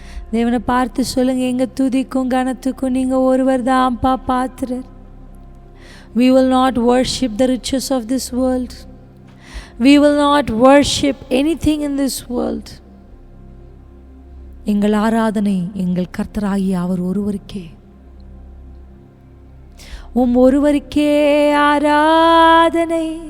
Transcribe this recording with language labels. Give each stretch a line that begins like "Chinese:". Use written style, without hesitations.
Tamil: தேவனை பார்த்து சொல்லுங்க, எங்க துதிக்கும் கனத்துக்கும் நீங்க ஒருவர் தான் பாத்திரர்.
English: We will not worship the riches of this world. We will not worship anything in this world.
Tamil: எங்கள் ஆராதனை எங்கள் கர்த்தராகிய அவர் ஒருவருக்கே, ஒருவருக்கே ஆராதனை.